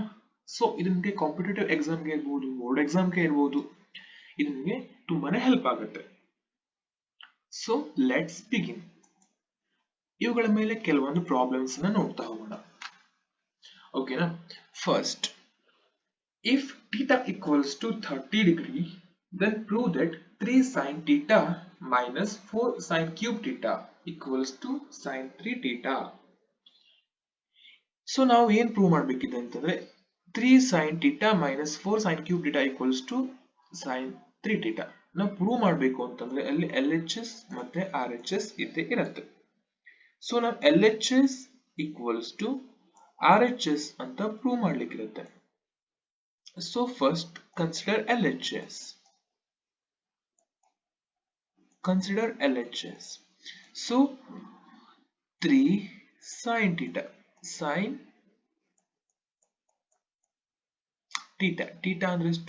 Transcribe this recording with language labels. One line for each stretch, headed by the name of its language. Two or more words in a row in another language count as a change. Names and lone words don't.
Kannada: ಸೊ ಇದು ನಿಮಗೆ
English: competitive exam
Kannada: ಇರ್ಬೋದು,
English: board exam
Kannada: ಇರ್ಬೋದು, ಇದು ನಿಮಗೆ ತುಂಬಾನೇ ಹೆಲ್ಪ್ ಆಗುತ್ತೆ.
English: so let's begin.
Kannada: ಇವುಗಳ ಮೇಲೆ ಕೆಲವೊಂದು ಪ್ರಾಬ್ಲಮ್ಸ್ ನ ನೋಡ್ತಾ ಹೋಗೋಣ. ಓಕೆನಾ? ಫಸ್ಟ್,
English: if theta equals to 30 degree, then prove that 3 sin theta minus 4 sin cube theta equals to sin 3 theta.
Kannada: ಸೊ ನಾವು ಏನ್ ಪ್ರೂವ್ ಮಾಡಬೇಕಿದೆ ಅಂತಂದ್ರೆ
English: 3 sin theta minus 4 sin cube theta equals to sin 3 theta
Kannada: ನಾವು ಪ್ರೂವ್ ಮಾಡಬೇಕು ಅಂತಂದ್ರೆ ಅಲ್ಲಿ LHS ಮತ್ತೆ RHS ಇದ್ದೇ ಇರುತ್ತೆ. ಸೊ ನಾವು
English: LHS equals to RHS
Kannada: ಅಂತ ಪ್ರೂವ್ ಮಾಡ್ಲಿಕ್ಕಿರುತ್ತೆ.
English: So first consider LHS. Consider LHS. So 3 sin theta. Sin theta.
Kannada: Theta ಅಂದ್ರೆ ಎಷ್ಟು?